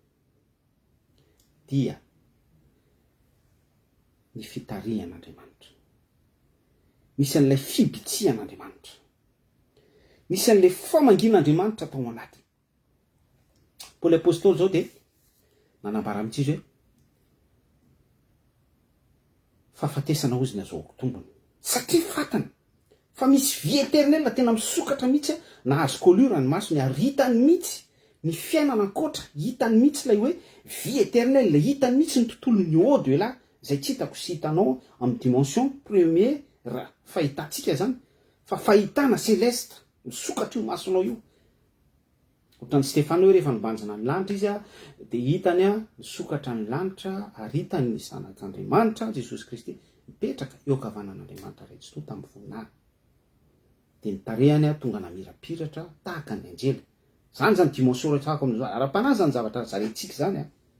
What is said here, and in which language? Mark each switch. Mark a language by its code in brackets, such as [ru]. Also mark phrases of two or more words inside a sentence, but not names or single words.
[mg] ny fitarihan'Andriamanitra misy an'ilay fibitsihan'Andriamanitra misy an'ilay famangin'Andriamanitra tao anaty Paoly apôstôly zao dia nanambara amintsy izy hoe fahafatesana ozy ny azoako tombony satria fatana fa misy [fr] vie éternelle [mg] tena misokatra mihitsy nahazo kolura ny masony ary hitany mihitsy ny fiainana ankoatra hitany mihitsy ilay hoe [fr] vie éternelle [mg] hitany mihitsy ny tontolon'ny [fr] au de là [mg] zay tsy hitako sy hitanao amin'ny [fr] dimension premier [mg] raha fahitantsika zany fa fahitana céleste misokatra io masonao io ohatran'ny Stefana hoe rehefa nibanjina ny lanitra izy a dia hitany a misokatra ny lanitra ary hitany ny zanak'Andriamanitra Jesosy Kristy mipetraka eo ankavanan'Andriamanitra rehetso tamin'ny voninahitra dia nitarehany a tonga namirapiratra tahaka ny anjely zany zany dimension retsako amin'izao ara-panahy ny zavatra zarentsika zany a